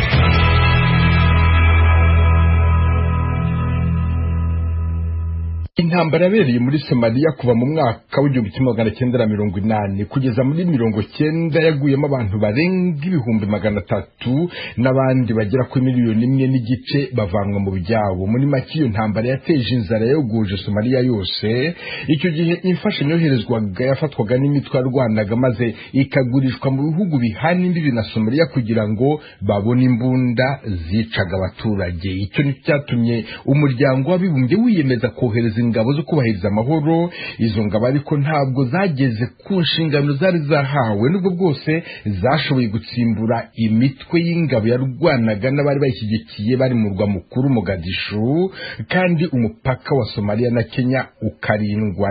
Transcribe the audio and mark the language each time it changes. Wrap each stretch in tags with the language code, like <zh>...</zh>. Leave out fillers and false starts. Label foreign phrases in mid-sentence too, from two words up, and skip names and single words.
<rw>Intambara yabereye muri Somalia kuva mu mwaka w'1980 kugeza muri 90 yaguyemo abantu barenga 300,000 n'abandi bagera kuri 1,1 n'igice bavanwa mu byabo. Muri make iyo ntambara yateje inzara yoguje Somalia yose. Icyo gihe imfashanyo yoherezwaga yafatwaga n'imitwe yarwanaga maze ikagurishwa mu bihugu bihana imbibi na Somalia kugira ngo babone imbunda zicaga abaturage. Icyo ni cyatumye umuryango w'abibumbye wiyemeza kohereza ingabo zo kubahiriza amahoro. Izo ngabo ariko ntabwo zageze ku nshingano zari zahawe, nubwo bwose zashoboye gutsimbura imitwe y'ingabo yarwanaga n'abari bayishyigikiye bari mu rwa mukuru Mogadishu, kandi umupaka wa Somalia na Kenya ukarindwa.</rw>